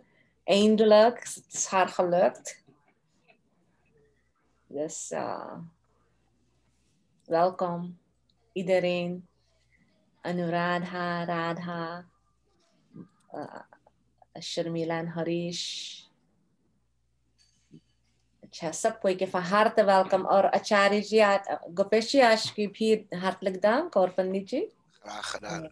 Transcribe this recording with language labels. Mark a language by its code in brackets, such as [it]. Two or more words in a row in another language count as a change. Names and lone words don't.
[nl] Eindelijk, het is haar gelukt. Dus welkom iedereen. Anuradha, Radha, Sharmila en Harish. [hi] अच्छा सबको के [nl] van harte welkom [hi] और आचार्य जी गोपेश जी आज की भी [nl] hartelijk dank [hi] और पंडित जी [nl] graag gedaan.